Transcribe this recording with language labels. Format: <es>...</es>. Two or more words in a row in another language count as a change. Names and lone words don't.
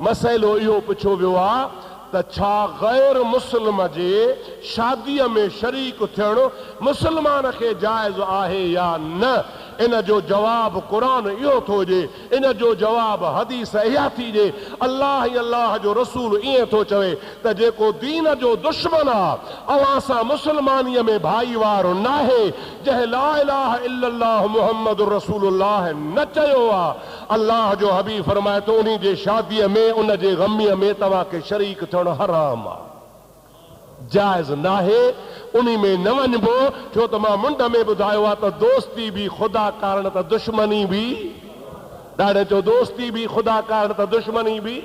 <sd>मसइलो इहो पुछियो वियो आहे त छा गैर मुस्लिम जे शादीअ में शरीक थियणु मुस्लमान खे जाइज़ आहे या न? इन जो जवाब कुरान इहो थो ॾिए, इन जो जवाब हदीस इहा थी ॾिए। अल्लाह ई अल्लाह जो रसूल ईअं थो चवे त जेको दीन जो दुश्मन आहे, अवां सां मुस्लमानीअ में भाईवारो नाहे, जंहिं</sd> <ar>لا إله إلا الله محمد رسول الله</ar> <sd>न चयो आहे, अल्लाह जो हबीब फरमाए थो उन्ही जे शादीअ में, उन जे ग़मीअ में तव्हांखे शरीक थियणु हराम आहे, जाइज़ नाहे, उन्ही में न वञिबो। छो त मां मुंड में ॿुधायो आहे त दोस्ती बि ख़ुदा कारण त दुश्मनी बि, ॾाढे चो दोस्ती बि ख़ुदा कारण त दुश्मनी बि।</sd>